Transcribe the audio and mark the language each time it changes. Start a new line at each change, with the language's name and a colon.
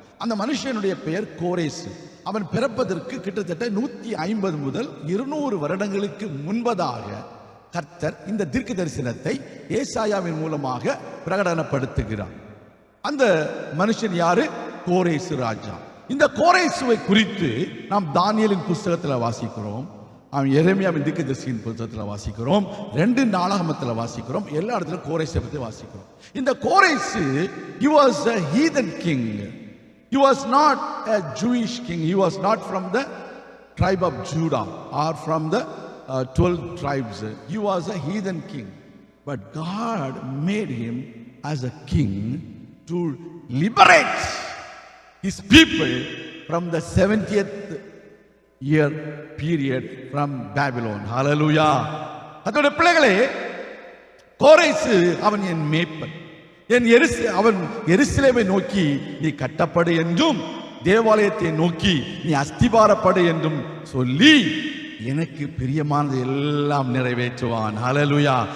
Tamil: அந்த மனுஷனுடைய பெயர் கோரேசு. அவன் பிறப்பதற்கு கிட்டத்தட்ட 150 முதல் 200 வருடங்களுக்கு முன்பதாக கர்த்தர் இந்த தீர்க்க தரிசனத்தை ஏசாயாவின் மூலமாக பிரகடனப்படுத்துகிறார். அந்த மனுஷன் யாரு? கோரேசு ராஜா. இந்த கோரேசுவை குறித்து நாம் தானியேலின் புஸ்தகத்தில் வாசிக்கிறோம், எரேமியாவின் தீர்க்கதரிசியின் புத்தகத்தில் வாசிக்கிறோம், 2 நாளாகமத்தில் வாசிக்கிறோம், எல்லா இடத்துல கோரேசை பற்றி வாசிக்கிறோம். இந்த கோரேசு,
English: he was a heathen king. He was not a Jewish king. He was not from the tribe of Judah or from the 12 tribes. He was a heathen king. But God made him as a king to liberate his people from the 70th year period from Babylon. Hallelujah.
Tamil: அதோட பிள்ளைகளே, கோரேசு அவன் என் மேய்ப்பன், அவன் எருசலேமை நோக்கி நீ கட்டப்படு என்றும் தேவாலயத்தை நோக்கி நீ அஸ்திபாரப்படு என்றும் சொல்லி எனக்கு பிரியமானது எல்லாம் நிறைவேற்றுவான். ஹல்லேலூயா.